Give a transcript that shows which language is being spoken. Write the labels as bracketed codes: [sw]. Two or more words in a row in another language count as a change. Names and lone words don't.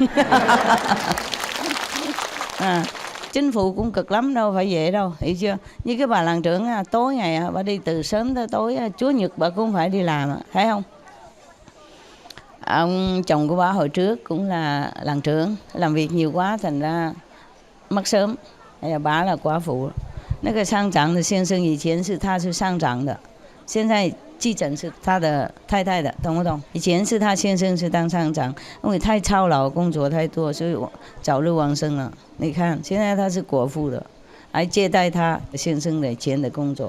[vi] Chính phủ cũng cực lắm đâu phải vậy đâu, hiểu chưa? Như cái bà làng trưởng tối ngày bà đi từ sớm tới tối, Chúa Nhật bà cũng phải đi làm, thấy không? Ông chồng của bà hồi trước cũng là làng trưởng, làm việc nhiều quá thành ra mất sớm. Bà là quả phụ. [zh] 那个乡长的先生以前是他是乡长的，现在继承是他的太太的，懂不懂？以前是他先生是当乡长，因为太操劳，工作太多，所以早日往生了。你看，现在他是果腹的，还接待他先生的以前的工作。